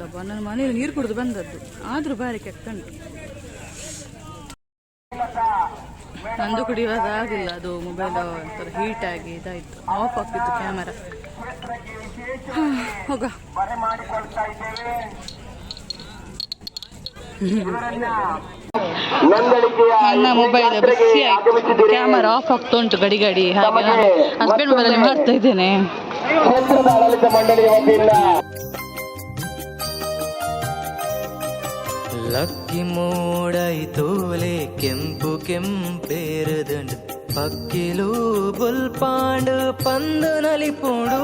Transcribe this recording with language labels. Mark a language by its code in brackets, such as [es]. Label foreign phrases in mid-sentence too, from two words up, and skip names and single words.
[kn] ನನ್ನ ಮನೆಯಲ್ಲಿ ನೀರು ಕುಡಿದು ಬಂದದ್ದು ಆದರೂ ಬಾರಿ ಕೆಕ್ಕಂಡು. ನಂದು ಕುಡಿಯೋದು ಆಗಿಲ್ಲ, ಅದು ಮೊಬೈಲ್ ಒಂಥರ ಹೀಟ್ ಆಗಿ ಇದಾಯಿತು, ಆಫ್ ಆಗ್ತಿತ್ತು ಕ್ಯಾಮರಾ. ಹೋಗ ನನ್ನ ಮೊಬೈಲ್ ಬಿಸಿ ಆಯ್ತು, ಕ್ಯಾಮರಾ ಆಫ್ ಆಗ್ತಾ ಉಂಟು ಗಡಿ ಗಡಿ. ಹಾಗೆ ನಾನು ಹಸ್ಬೆಂಡ್ ಮೊಬೈಲಲ್ಲಿ ಮಾಡ್ತಾ ಇದ್ದೇನೆ. [tcy] ಲಕ್ಕಿ ಮೂಡೈತೋಲೆ ಕೆಂಪು ಕೆಂಪೇರದಂಡು ಪಕ್ಕಿಲು ಬುಲ್ಪಾಂಡು ಪಂದು ನಲಿಪುಡು